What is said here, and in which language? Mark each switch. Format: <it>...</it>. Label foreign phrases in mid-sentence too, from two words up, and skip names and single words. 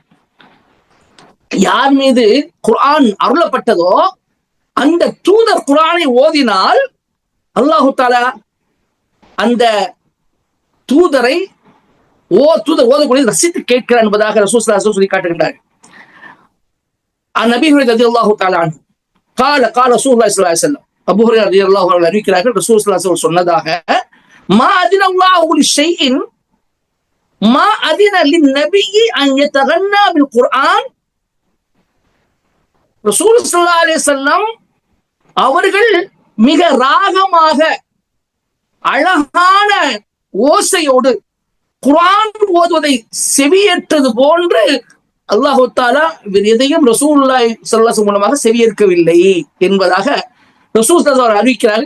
<ta>யார் மீது குர்ஆன் அருளப்பட்டதோ அந்த தூதர் குர்ஆனை ஓதினால் அல்லாஹு தஆலா அந்த தூதரை தூதர் ஓதக்கூடிய ரசித்து கேட்கிறார் என்பதாக</ta> <ar>رسول صلى الله عليه وسلم</ar> <ta>சொல்லி காட்டுகின்றார். நபி ஹுரைரா</ta> <ar>رضي الله تعالى عنه قال قال رسول الله صلى الله عليه وسلم</ar> <ta>அபூ ஹுரைரா</ta> <ar>رضي الله عنه</ar> <ta>அறிவிக்கிறார்கள்,</ta> <ar>رسول صلى الله عليه وسلم</ar> <ta>சொன்னதாக,</ta> <ar>ما أذن الله لشيء ما أذن للنبي أن يتغنى بالقرآن. رسول صلى الله عليه وسلم</ar> <ta>அவர்கள் மிக ராகமாக அழகான ஓசையோடு குர்ஆன் ஓதுவதை செவியேற்றது போன்று அல்லாஹு தஆலா வேறு எதையும்</ta> <ar>رسول الله صلى الله عليه وسلم</ar> <ta>மூலமாக செவியேற்கவில்லை என்பதாக</ta> <ar>رسول صلى الله عليه وسلم</ar> <ta>அறிவிக்கிறார்கள்.</ta>